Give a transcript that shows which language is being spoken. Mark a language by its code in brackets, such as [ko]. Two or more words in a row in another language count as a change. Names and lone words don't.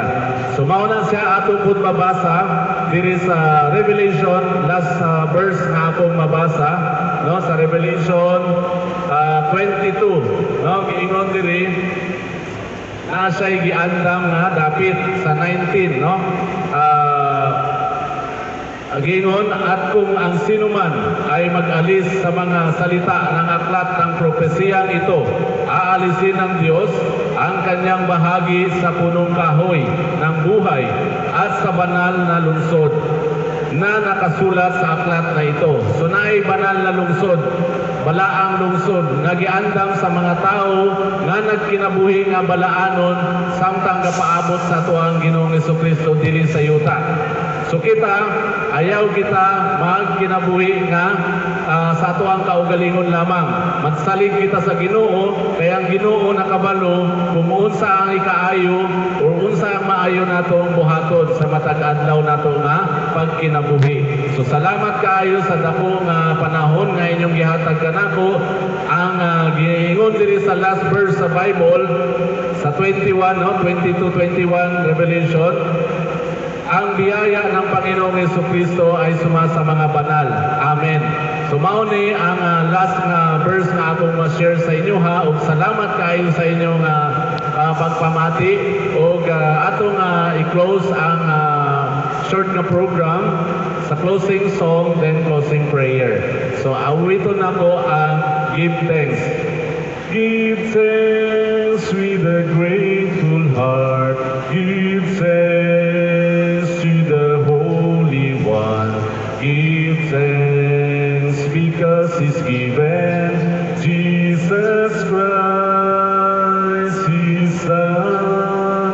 [ceb] So mauna siya ato pud mabasa diri sa Revelation, [en] last verse [ceb] nga akong mabasa, no? Sa Revelation 22, no? Giingon diri na siya'y giandam nga dapit sa 19, no? Gingon, [tl] at kung ang sinuman ay mag-alis sa mga salita ng aklat ng propesiyang ito, aalisin ng Diyos ang kanyang bahagi sa punong kahoy ng buhay at sa banal na lungsod. na nakasulat sa aklat na ito. [ceb] So naay [tl] banal na lungsod, [ceb] balaang lungsod, nga giandam sa mga tao nga nagkinabuhi nga balaanon samtang kapaabot sa tuang Ginoong Jesucristo dili sa yuta. So kita, ayaw kita magkinabuhi nga sa tuang kaugalingon lamang. Magsalig kita sa Ginoo, kaya ang Ginoo nakabalo kung unsa ang ikaayo o unsa ang maayo natong buhaton sa matag adlaw nato nga pagkinabuhi. So salamat kaayo sa dako nga panahon nga inyong gihatag kanako. Ang giingon diri sa [en] last verse [ceb] sa Bible sa 22:21 Revelation, [tl] ang biyaya ng Panginoong Jesucristo ay suma sa mga banal. [ceb] Amen. So mao ni ang last nga verse nga akong ma-share sa inyo ha, ug salamat kaayo sa inyong pagpamati ug atong i-close ang short na program sa [en] closing song then closing prayer. [ceb] So awiton nako ang give thanks. [en] Give thanks with a grateful heart. Give thanks to the Holy One. Give thanks because He's given Jesus Christ, His Son.